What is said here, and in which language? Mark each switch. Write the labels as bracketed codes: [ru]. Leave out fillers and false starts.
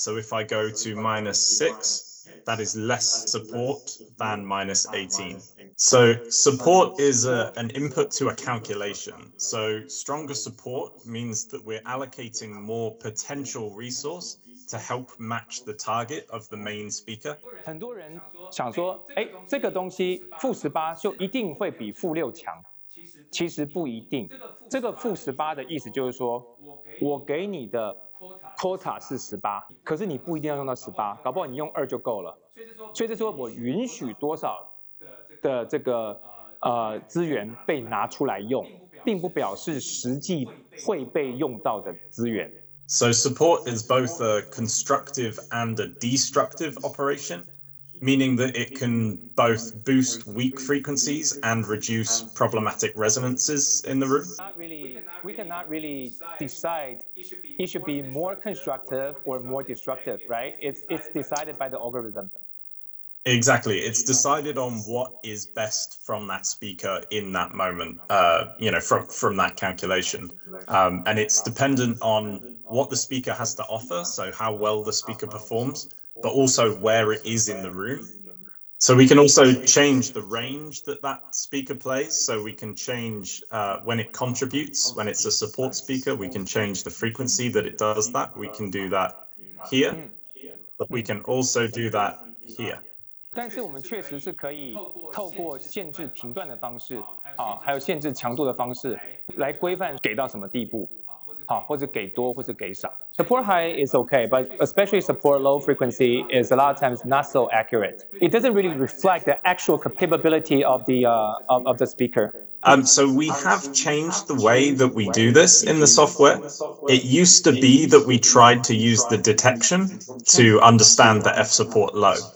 [en] So if I go to -6, that is less support than -18. So support is an input to a calculation. So stronger support means that we're allocating more potential resource to help match the target of the main speaker. [zh] 很多人想说，这个东西-18就一定会比-6强。其实不一定，这个-18的意思就是说，我给你的 quota 是18，可是你不一定要用到18，搞不好你用2就够了。所以这说我允许多少的这个资源被拿出来用，并不表示实际会被用到的资源。 [en] So support is both a constructive and a destructive operation, meaning that it can both boost weak frequencies and reduce problematic resonances in the room. We cannot really decide it should be more constructive or more destructive, right? It's decided by the algorithm. Exactly. It's decided on what is best from that speaker in that moment, from that calculation. And it's dependent on what the speaker has to offer, so how well the speaker performs, but also where it is in the room. So we can also change the range that speaker plays. So we can change when it contributes, when it's a support speaker, we can change the frequency that it does that. We can do that here, but we can also do that here. [zh] 但是我们确实是可以透过限制频段的方式还有限制强度的方式来规范给到什么地步或者给多或者给少。 [en] Support high is okay, but especially support low frequency is a lot of times not so accurate. It doesn't really reflect the actual capability of the speaker. So we have changed the way that we do this in the software. It used to be that we tried to use the detection to understand the F support low.